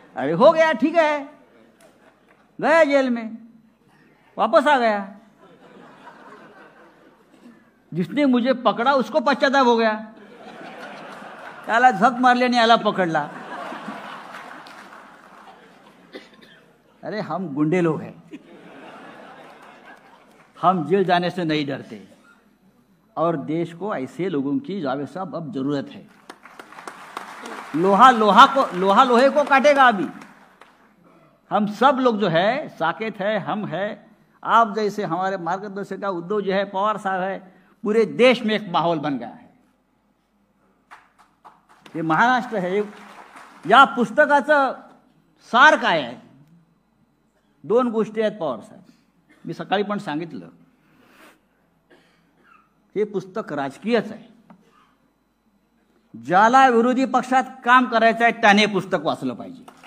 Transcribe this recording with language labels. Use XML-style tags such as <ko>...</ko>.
<hi>अरे हो गया, ठीक है, गया जेल में, वापस आ गया. जिसने मुझे पकड़ा उसको पश्चाताप हो गया,</hi> <mr>त्याला झक मारली आणि याला पकडला.</mr> <hi>अरे हम गुंडे लोग हैं, हम जेल जाने से नहीं डरते और देश को ऐसे लोगों की जावेद साहब अब जरूरत है. लोहा लोहे को काटेगा. अभी हम सब लोग जो है, साकेत है, हम है, आप जैसे हमारे मार्गदर्शक उद्धव जी है, पवार साहब है, पूरे देश में एक माहौल बन गया है. ये महाराष्ट्र है.</hi> <mr>या पुस्तकाचं सार काय आहे, 2 गोष्टी आहेत पवार साहेब. मी सकाळी पण सांगितलं, हे पुस्तक राजकीयच आहे. ज्याला विरोधी पक्षात काम करायचं आहे त्याने पुस्तक वाचलं पाहिजे.</mr>